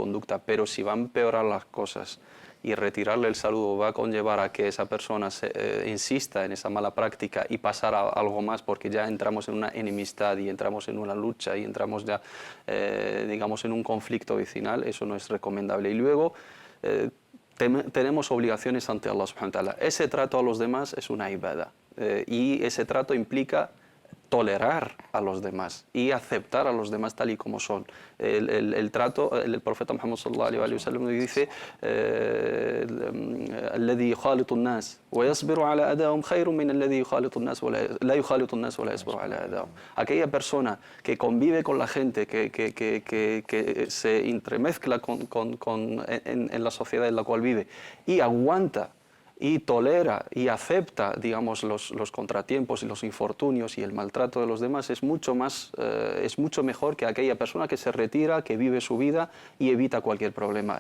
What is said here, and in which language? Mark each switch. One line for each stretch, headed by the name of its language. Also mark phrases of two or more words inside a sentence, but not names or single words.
Spanish: Pero si va a empeorar las cosas y retirarle el saludo va a conllevar a que esa persona insista en esa mala práctica y pasar a algo más, porque ya entramos en una enemistad y entramos en una lucha y entramos ya, digamos, en un conflicto vecinal, eso no es recomendable. Y luego tenemos obligaciones ante
Arabic: الله سبحانه وتعالى.
Spanish: Ese trato a los demás es una ibada y ese trato implica tolerar a los demás y aceptar a los demás tal y como son. El trato, el profeta Muhammad
Arabic: صلى الله عليه وسلم dice: "الذي يخالط الناس ويصبر على أذاهم خير من الذي يخالط الناس ولا يخالط الناس ولا يصبر على أذاهم."
Spanish: Aquella persona que convive con la gente, que se entremezcla en la sociedad en la cual vive y aguanta y tolera y acepta, digamos, los contratiempos y los infortunios y el maltrato de los demás, es mucho mejor que aquella persona que se retira, que vive su vida y evita cualquier problema.